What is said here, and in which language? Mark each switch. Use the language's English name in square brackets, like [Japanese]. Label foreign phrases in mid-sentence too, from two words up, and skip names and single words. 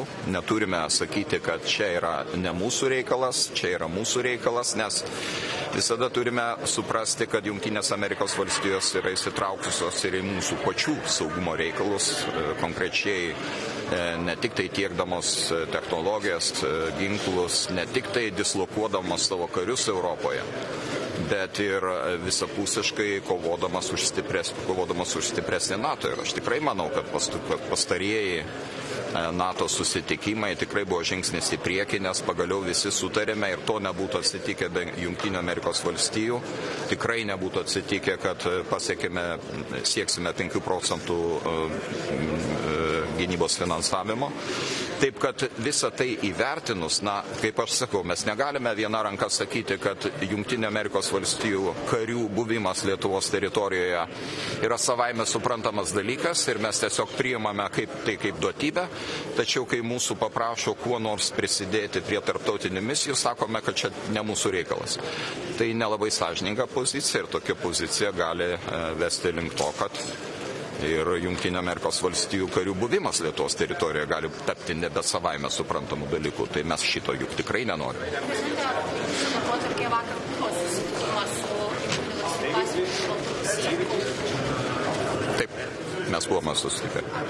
[Lithuanian] Neturime sakyti, kad čia yra ne mūsų reikalas, čia yra mūsų reikalas, nes Visada turime suprasti, kad Jungtinės Amerikos valstijos yra įsitraukusios ir į mūsų pačių saugumo reikalus, konkrečiai ne tik tai tiekdamos technologijas, ginklus, ne tik tai dislokuodamos savo karius Europoje, bet ir visapusiškai kovodamas už stipresnį NATO. Ir aš tikrai manau, kad pastarieji NATO susitikimai tikrai buvo žingsnis į priekį, nes pagaliau visi sutarėme ir to nebūtų atsitikę be Jungtinių Amerikos valstijų. Tikrai nebūtų atsitikę, kad sieksime 5% gynybos finansavimo. Taip, kad visą tai įvertinus, kaip aš sakau, mes negalime viena ranka sakyti, kad Jungtinių Amerikos valstijų karių buvimas Lietuvos teritorijoje yra savaime suprantamas dalykas ir mes tiesiog priimame kaip duotybę. Tačiau, kai mūsų paprašo kuo nors prisidėti prie tarptautinių misijų, sakome, kad čia ne mūsų reikalas. Tai nelabai sąžininga pozicija ir tokia pozicija gali vesti link to, kad ir Jungtinių Amerikos valstijų karių buvimas Lietuvos teritorijoje gali tapti nebe savaime suprantamų dalykų. Tai mes šito juk tikrai nenorime. Taip, mes buvome susitikę.